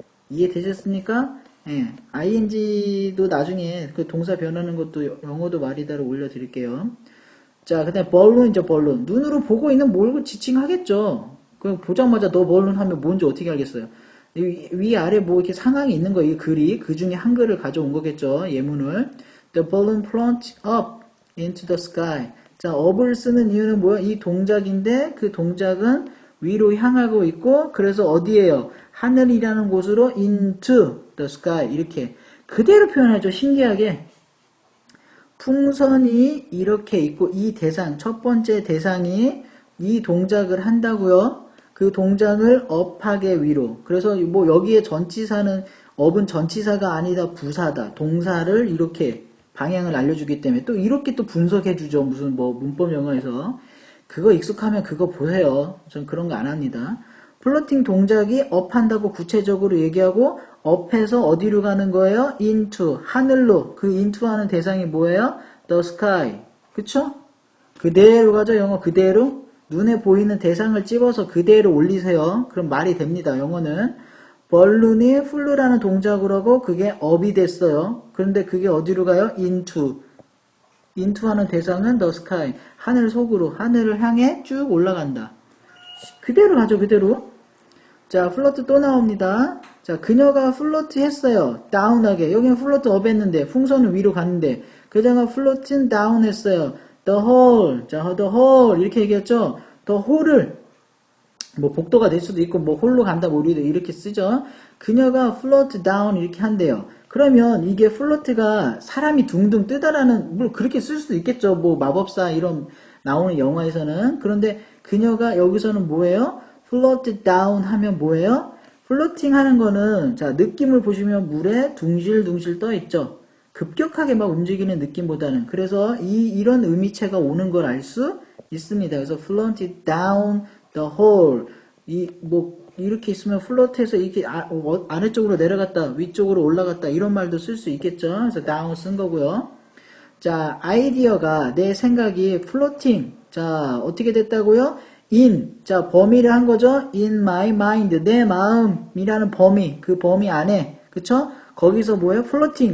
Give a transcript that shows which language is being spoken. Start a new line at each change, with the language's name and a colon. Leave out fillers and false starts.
Korean: 이해되셨습니까? ing도 나중에 그 동사 변하는 것도 영어도 말이다로 올려드릴게요. 자, 그 다음에 balloon이죠, balloon. 눈으로 보고 있는 뭘 지칭하겠죠. 그럼 보자마자 너 balloon 하면 뭔지 어떻게 알겠어요? 위아래 이렇게 상황이 있는 거예요. 이 글이. 그 중에 한글을 가져온 거겠죠. 예문을.
English: The balloon plunged up into the sky.
Korean: 자, up을 쓰는 이유는 뭐야? 이 동작인데 그 동작은 위로 향하고 있고 그래서 어디에요? 하늘이라는 곳으로
English: into the sky.
Korean: 이렇게 그대로 표현하죠. 신기하게. 풍선이 이렇게 있고 이 대상, 첫 번째 대상이 이 동작을 한다고요. 그 동작을 업하게 위로. 그래서 여기에 전치사는 업은 전치사가 아니다 부사다. 동사를 이렇게 방향을 알려주기 때문에 또 이렇게 또 분석해주죠. 무슨 문법 영어에서. 그거 익숙하면 그거 보세요. 전 그런 거 안 합니다. 플로팅 동작이 업한다고 구체적으로 얘기하고 업해서 어디로 가는 거예요? into, 하늘로. 그 into 하는 대상이 뭐예요?
English: the sky.
Korean: 그쵸? 그대로 가죠. 영어 그대로. 눈에 보이는 대상을 집어서 그대로 올리세요. 그럼 말이 됩니다. 영어는. balloon이 flu라는 동작으로 하고 그게 up이 됐어요. 그런데 그게 어디로 가요? into 하는 대상은
English: the sky.
Korean: 하늘 속으로, 하늘을 향해 쭉 올라간다. 그대로 가죠, 그대로. 자, 플로트 또 나옵니다. 자, 그녀가 플로트 했어요. 다운하게. 여기는 플로트 업 했는데, 풍선은 위로 갔는데, 그녀가 플로트는 다운 했어요.
English: the whole. 자, the whole.
Korean: 이렇게 얘기했죠? the whole을, 뭐, 복도가 될 수도 있고, 뭐, 홀로 간다, 뭐, 우리도 이렇게 쓰죠? 그녀가
English: float down
Korean: 이렇게 한대요. 그러면 이게 플로트가 사람이 둥둥 뜨다라는, 뭐, 그렇게 쓸 수도 있겠죠. 뭐, 마법사 이런 나오는 영화에서는. 그런데 그녀가 여기서는 뭐예요?
English: float down
Korean: 하면 뭐예요? 플로팅 하는 거는, 자, 느낌을 보시면 물에 둥실둥실 떠 있죠. 급격하게 막 움직이는 느낌보다는. 그래서 이런 의미체가 오는 걸 알 수 있습니다. 그래서
English: float down the hole.
Korean: 이렇게 있으면 플로트해서 이렇게 아래쪽으로 내려갔다, 위쪽으로 올라갔다, 이런 말도 쓸 수 있겠죠. 그래서 down 쓴 거고요. 자, 아이디어가, 내 생각이 플로팅. 자, 어떻게 됐다고요? 자, 범위를 한 거죠.
English: in my mind.
Korean: 내 마음이라는 범위. 그 범위 안에. 그쵸? 거기서 뭐예요? 플로팅.